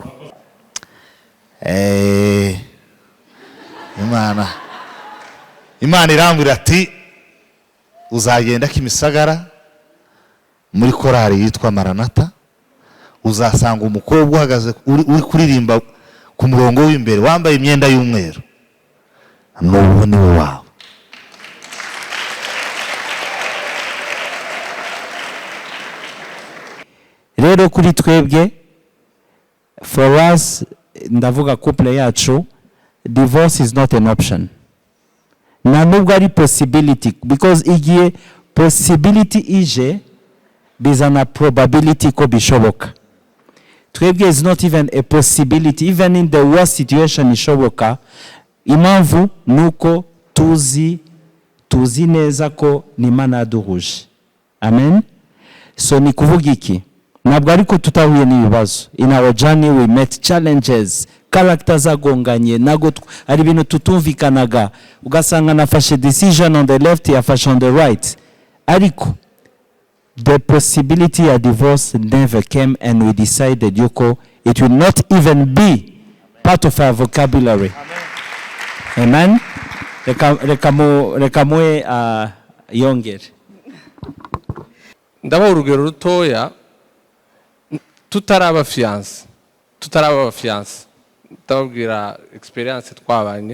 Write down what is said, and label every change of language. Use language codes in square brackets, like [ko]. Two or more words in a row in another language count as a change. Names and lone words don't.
[rw] Imana irambwira ati uzagenda Kimisagara muri korari yitwa Maranatha, uzasanga umukobwa uhagaze uri kuririmba ku murongo w'imbere wambaye imyenda y'umweru, n'ubu ni we wawe. Rero kuri twebwe, [en] for us, [rw] ndavuga couple yacu, [en] divorce is not an option. [rw] Na nubwo ari [en] possibility, because [rw] igihe possibility ije bizana probability ko bishoboka. [en] Twebwe is not even a possibility, even in the worst situation ishoboka. [rw] Impamvu nuko tuzi neza ko ni Imana yaduhuje. Amen. So ni kuvuga iki? Ntabwo ariko tutahuye n'ibibazo. [en] In our journey we met challenges, characters [rw] agonganye, nago ari ibintu tutumvikanaga, ugasanga nafashe [en] decision on the left, yafashe on the right. Ariko the possibility of divorce never came, and we decided yuko it will not even be part of our vocabulary. [rw] Amen. Rekamwe yongere. Ndabaha urugero rutoya. Tutaraba fiance, ndababwira experience twabanye.